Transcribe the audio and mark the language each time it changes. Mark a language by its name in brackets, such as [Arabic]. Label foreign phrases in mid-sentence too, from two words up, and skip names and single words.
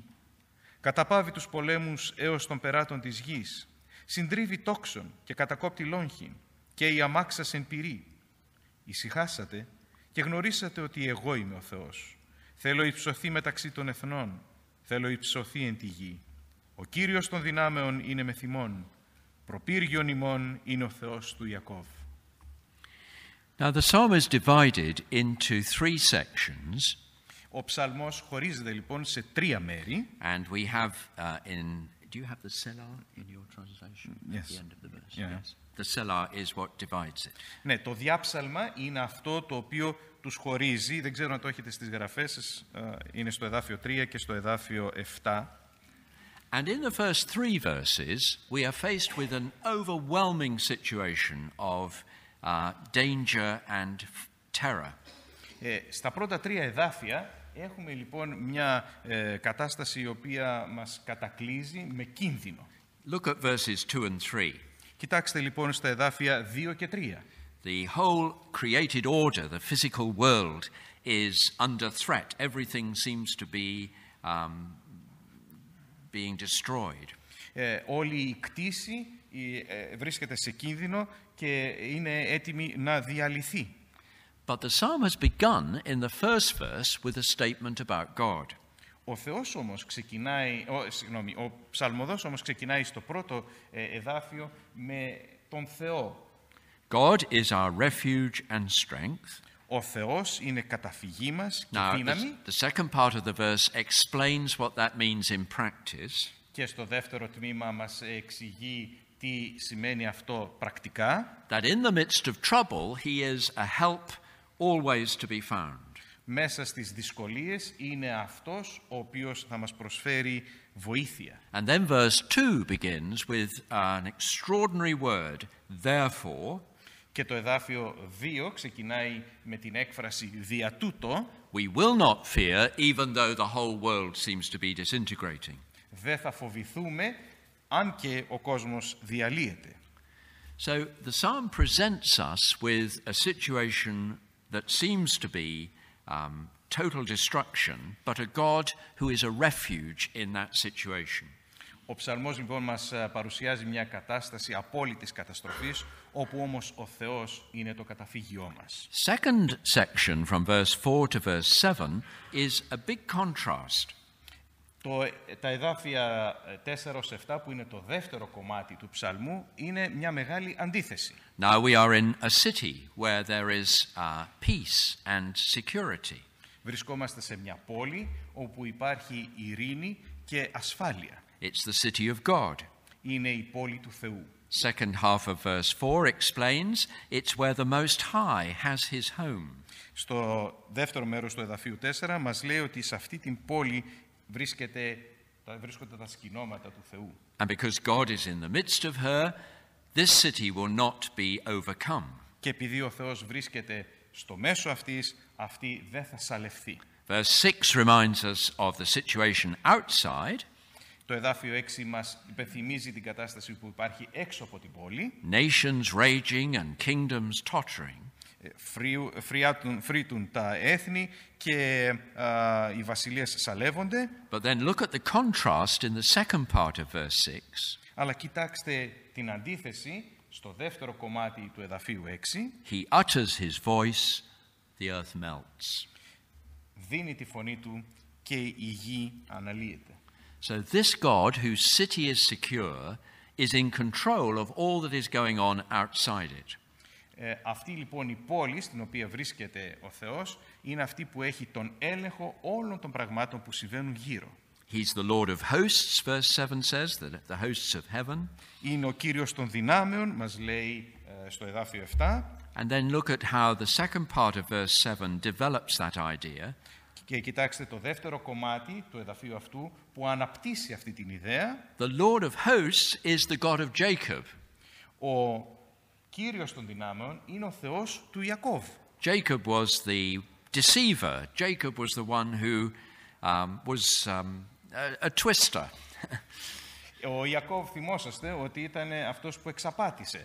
[Greek] Καταπάβει τους πολέμους έως των περάτων της γης, συντρίβει τόξον και κατακόπτει λόγχην και η αμάξας εν πυρή. Ησυχάσατε και γνωρίσατε ότι εγώ είμαι ο Θεός. Θέλω υψωθεί μεταξύ των εθνών, θέλω υψωθεί εν τη γη. Ο Κύριος των δυνάμεων είναι με θυμών, προπύργιον ημών είναι ο Θεός του Ιακώβ. [English] Now the psalm is divided into three sections. [Greek] Ο ψαλμός χωρίζεται λοιπόν σε τρία μέρη. [English] And we have do you have the selah in your translation? Yes. At the end of the verse? Yeah. Yes. The selah is what divides it. [Greek] Ναι, το διάψαλμα είναι αυτό το οποίο τους χωρίζει. Δεν ξέρω αν το έχετε στις γραφές σας. Είναι στο εδάφιο 3 και στο εδάφιο 7. [English] And in the first three verses, we are faced with an overwhelming situation of danger and terror. [Greek] Στα πρώτα τρία εδάφια έχουμε λοιπόν μια κατάσταση η οποία μας κατακλείζει με κίνδυνο. [English] Look at verses 2 and 3. [Greek] Κοιτάξτε λοιπόν στα εδάφια 2 και 3. [English] The whole created order, the physical world, is under threat. Everything seems to be being destroyed. [Greek] Όλη η κτήση βρίσκεται σε κίνδυνο και είναι έτοιμη να διαλυθεί. [English] But the psalm has begun in the first verse with a statement about God. [Greek] Ο ψαλμοδός όμως ξεκινάει στο πρώτο εδάφιο με τον Θεό. [English] God is our refuge and strength. [Greek] Ο Θεός είναι καταφυγή μας και δύναμη. [English] The second part of the verse explains what that means in practice. [Greek] Και στο δεύτερο τμήμα μας εξηγεί τι σημαίνει αυτό πρακτικά. [English] That in the midst of trouble he is a help always to be found. [Greek] Μέσα στις δυσκολίες είναι αυτός ο οποίος θα μας προσφέρει βοήθεια. [English] And then verse 2 begins with an extraordinary word, therefore. [Greek] Και το εδάφιο 2 ξεκινάει με την έκφραση «δια τούτο». [English] We will not fear, even though the whole world seems to be disintegrating. [Greek] Δεν θα φοβηθούμε, αν και ο κόσμος διαλύεται. [English] So the psalm presents us with a situation that seems to be total destruction, but a God who is a refuge in that situation. [Greek] Ο ψαλμός λοιπόν μας παρουσιάζει μια κατάσταση απόλυτης καταστροφής, όπου όμως ο Θεός είναι το καταφύγιό μας. [English] Second section from verse 4 to verse 7 is a big contrast. [Greek] Τα εδάφια 4-7, που είναι το δεύτερο κομμάτι του ψαλμού, είναι μια μεγάλη αντίθεση. [English] Now we are in a city where there is peace and security. [Greek] Βρισκόμαστε σε μια πόλη όπου υπάρχει ειρήνη και ασφάλεια. [English] It's the city of God. [Greek] Είναι η πόλη του Θεού. [English] Second half of verse 4 explains it's where the Most High has his home. [Greek] Στο δεύτερο μέρος του εδαφίου 4 μας λέει ότι σε αυτή την πόλη βρίσκονται τα σκηνώματα του Θεού. [English] And because God is in the midst of her, this city will not be overcome. [Greek] Και επειδή ο Θεός βρίσκεται στο μέσο αυτής, αυτή δεν θα σαλευθεί. [English] Verse 6 reminds us of the situation outside. [Greek] Το εδάφιο 6 μας υπενθυμίζει την κατάσταση που υπάρχει έξω από την πόλη. [English] Nations raging and kingdoms tottering. [Greek] Φρύτουν τα έθνη και οι βασιλείες σαλεύονται. [English] But then look at the contrast in the second part of verse 6. [Greek] Αλλά κοιτάξτε την αντίθεση στο δεύτερο κομμάτι του εδαφίου 6. [English] He utters his voice, the earth melts. [Greek] Δίνει τη φωνή του και η γη αναλύεται. [English] So this God, whose city is secure, is in control of all that is going on outside it. [Greek] Αυτή λοιπόν η πόλη στην οποία βρίσκεται ο Θεός είναι αυτή που έχει τον έλεγχο όλων των πραγμάτων που συμβαίνουν γύρω. [English] He's the Lord of hosts, verse 7 says, the hosts of heaven. [Greek] Είναι ο Κύριος των δυνάμεων, μας λέει στο εδάφιο 7. [English] And then look at how the second part of verse 7 develops that idea. [Greek] Και κοιτάξτε το δεύτερο κομμάτι του εδαφίου αυτού που αναπτύσσει αυτή την ιδέα. [English] The Lord of hosts is the God of Jacob. [Greek] Ο Κύριος των δυνάμεων είναι ο Θεός του Ιακώβ. [English] Jacob was the deceiver. Jacob was the one who was a twister. [Greek] Ο Ιακώβ, θυμόσαστε ότι ήταν αυτός που εξαπάτησε.